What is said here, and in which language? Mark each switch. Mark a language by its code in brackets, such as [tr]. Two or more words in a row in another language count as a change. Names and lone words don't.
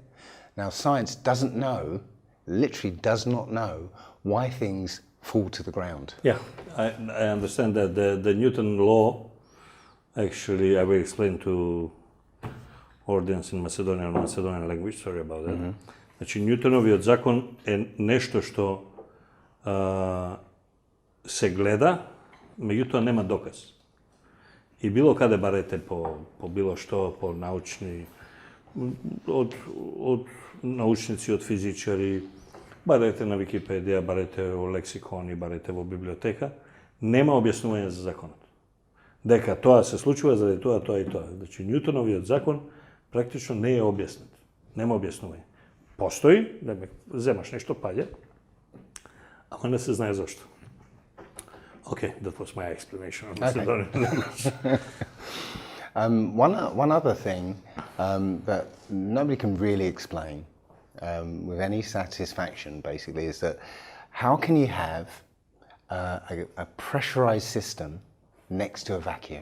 [en] Now, science doesn't know, literally does not know, why things fall to the ground. Yeah, I understand that the Newton law, actually, I will explain to audience in Macedonian language, sorry about that. [mk] Значи, Њутновиот закон је нешто што се гледа, меѓутим нема доказ. И било када барете по било што, по научни, од научници, од физичари, барете на Википедија, барете у лексикони, барете у библиотека, нема објашњавања за законот. Дека тоа се случува заради тоа, тоа и тоа. Значи, Ньютоновиот закон практично не е објаснет. Нема објаснување. Постои, да земаш нешто паѓа, ама не се знае зашто. [en] Okay, that was my explanation of Macedonian language. One other thing that nobody can really explain with any satisfaction, basically, is that how can you have a pressurized system next to a vacuum?